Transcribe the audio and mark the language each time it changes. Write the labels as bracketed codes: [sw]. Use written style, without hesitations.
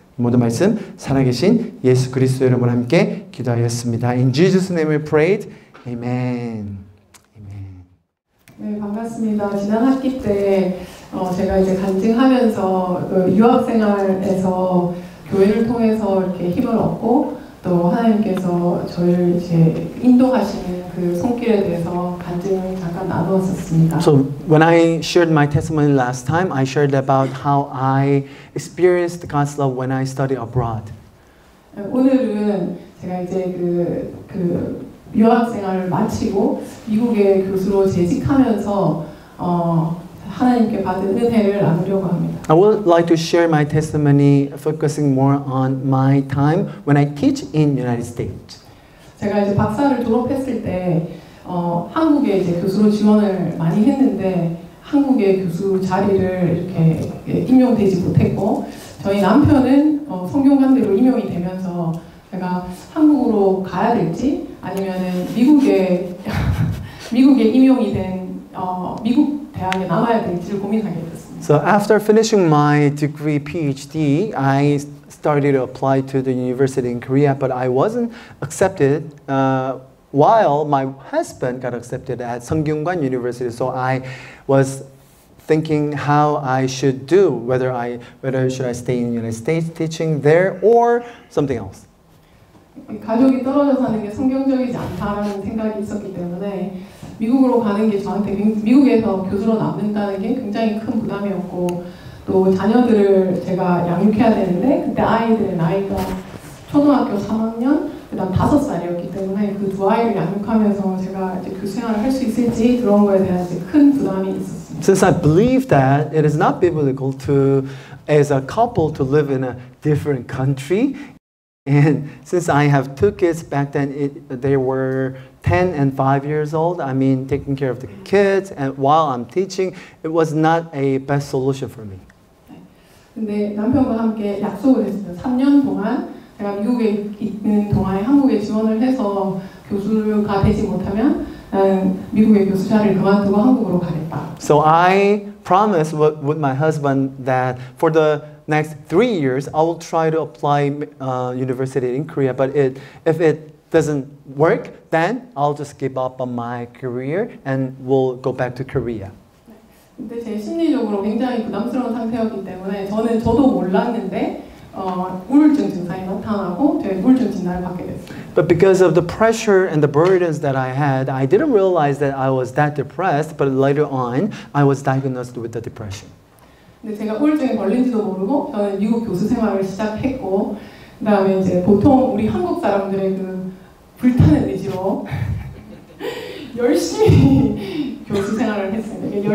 [ko] 모든 말씀 살아계신 예수 그리스도의 이름으로 함께 기도하였습니다. [en] In Jesus' name we prayed. Amen. Amen. [ko] 네, 반갑습니다. 지난 학기 때 제가 이제 간증하면서 그 유학생활에서 교회를 통해서 이렇게 힘을 얻고 또 하나님께서 저희를 이제 인도하시는 그 손길에 대해서 간증을 잠깐 나누었었습니다. [en] So when I shared my testimony last time, I shared about how I experienced God's love when I studied abroad. [ko] 오늘은 제가 이제 그 유학생활을 마치고 미국의 교수로 재직하면서 하나님께 받은 은혜를 나누려고 합니다. [en] I would like to share my testimony focusing more on my time when I teach in United States. [ko] 제가 이제 박사를 졸업했을 때 한국에 이제 교수로 지원을 많이 했는데 한국의 교수 자리를 이렇게 임용되지 못했고 저희 남편은 성균관대로 임용이 되면서 제가 한국으로 가야 될지 아니면은 미국에 임용이 된 미국 대학에 남아야 될지를 고민하게 됐습니다. [en] So after finishing my degree PhD, I started to apply to the university in Korea, but I wasn't accepted while my husband got accepted at Seungkyunkwan University. So I was thinking how I should do, whether should I stay in the United States teaching there or something else. [ko] 가족이 떨어져 사는 게 성경적이지 않다라는 생각이 있었기 때문에 미국으로 가는 게 저한테 미국에서 교수로 남는다는 게 굉장히 큰 부담이었고 또 자녀들을 제가 양육해야 되는데 그때 아이들의 나이가 초등학교 3학년 그다음 5살이었기 때문에 그 두 아이를 양육하면서 제가 이제 교수 생활을 할 수 있을지 그런 거에 대한 이제 큰 부담이 있었습니다. [en] Since I believe that it is not biblical to, as a couple, to live in a different country. And since I have two kids back then, they were 10 and 5 years old. I mean, taking care of the kids, and while I'm teaching, it was not a best solution for me. [ko] 근데 남편과 함께 약속을 했어요. 3년 동안 제가 미국에 있는 동안에 한국에 지원을 해서 교수가 되지 못하면 나는 미국의 교수 자리를 그만두고 한국으로 가겠다. [en] So I promised with my husband that for the next 3 years, I will try to apply university in Korea. But if it doesn't work, then I'll just give up on my career and we'll go back to Korea. [ko] 근데 제 심리적으로 굉장히 부담스러운 상태였기 때문에 저도 몰랐는데 우울증 증상이 나타나고 제가 우울증 진단을 받게 됐어요. [en] But because of the pressure and the burdens that I had, I didn't realize that I was that depressed. But later on, I was diagnosed with the depression. [ko] 근데 제가 우울증에 걸린지도 모르고 저는 미국 교수 생활을 시작했고 그다음에 이제 보통 우리 한국 사람들의 그 불타는 의지로 열심히 교수 생활을 했습니다.